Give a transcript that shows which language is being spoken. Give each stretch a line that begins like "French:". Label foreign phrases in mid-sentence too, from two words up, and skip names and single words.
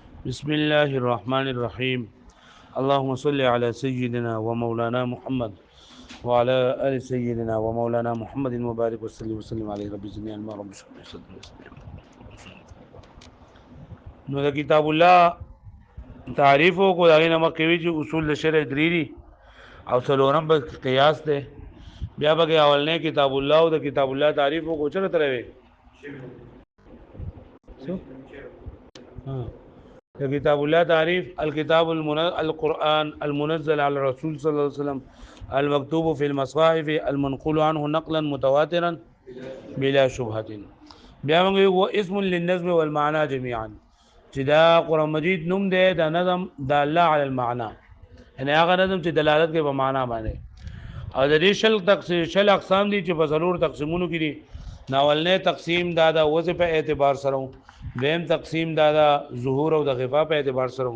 Arabic: بسم الله الرحمن الرحيم. اللهم صل على سيدنا ومولانا محمد وعلى آل سيدنا ومولانا محمد مبارك وسلم عليه رب جميعا ما رب اشرح لي صدري ويسر لي أمري.
Pashto: نو د کتاب الله تعریف کو دغه نامه کوي چې اصول شرع درې دي او څلورم به قیاس ده. بیا به اولنې کتاب الله او د کتاب الله تعریف کو چر تر وي
Arabic: كتاب الله تعريف الكتاب القرآن المنزل على الرسول صلى الله عليه وسلم المكتوب في المصاحف المنقول عنه نقلا متواترا بلا شبهة.
Pashto: بیا موږ
Arabic: هو اسم للنظم والمعنى جميعا
Pashto: چې دا قرآن مجید نوم دی دا نظم د الله علی المعنى، یعنی هغه نظم چې دلالت کوي په معنا باندې. او د دې شل اقسام دي چې په ضرور تقسیمونو کې دي. ناولنې تقسیم دا د وظیفه په اعتبار سره، دیم تقسیم دا د ظهور او د غفا په اعتبار سره.